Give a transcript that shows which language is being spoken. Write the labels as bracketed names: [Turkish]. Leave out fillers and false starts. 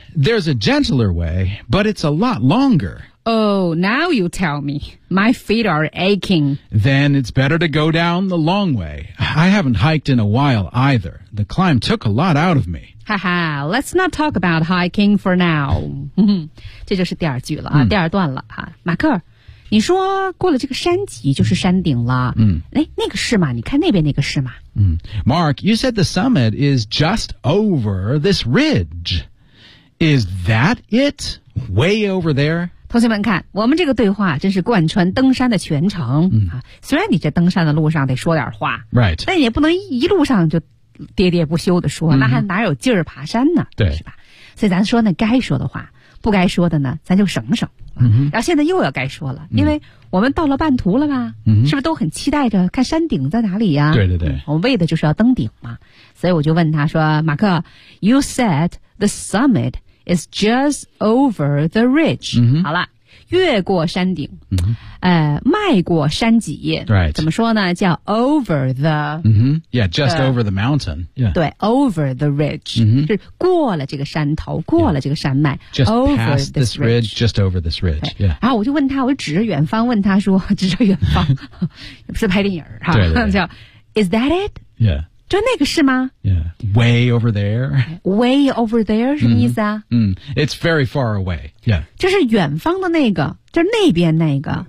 [English] There's a gentler way, but it's a lot longer. Oh, now you tell me. My feet are aching. Then it's better to go down the long way. I haven't hiked in a while either. The climb took a lot out of me. Haha, let's not talk about hiking for now. [Chinese] 这就是第二句了、第二段了。马克，你说过了这个山脊就是山顶了。那个是吗？你看那边那个是吗？ [English] Mark, you said the summit is just over this ridge. Is that it? Way over there? [Chinese] 同学们看，我们这个对话真是贯穿登山的全程、虽然你这登山的路上得说点话、 [English] right. [Chinese] 但也不能一路上就喋喋不休的说、那还哪有劲儿爬山呢，对，是吧？所以咱说呢，该说的话，不该说的呢咱就省省、然后现在又要该说了，因为我们到了半途了吧、是不是都很期待着看山顶在哪里呀、对对对、我们为的就是要登顶嘛。所以我就问他说，马克， [English] You said the summit is just over the ridge、 [Chinese] 好了，越过山顶、迈过山脊、 [English] right. [Chinese] 怎么说呢，叫 [English] over the、 yeah, just the, over the mountain、yeah. [Chinese] 对， [English] over the ridge、 [Chinese] 是过了这个山头，过了这个山脉、 [English] just over past this ridge, just over this ridge、yeah. [Chinese] 然后我就问他，我就指着远方问他说，指着远方不是拍电影哈，对对对， [English] 叫 is that it? Yeah， [Chinese] 就那个是吗？ [English] Yeah. Way over there. Way over there [Chinese] 什么意思啊？ [English] It's very far away. Yeah. [Chinese] 就是远方的那个，就是那边那个，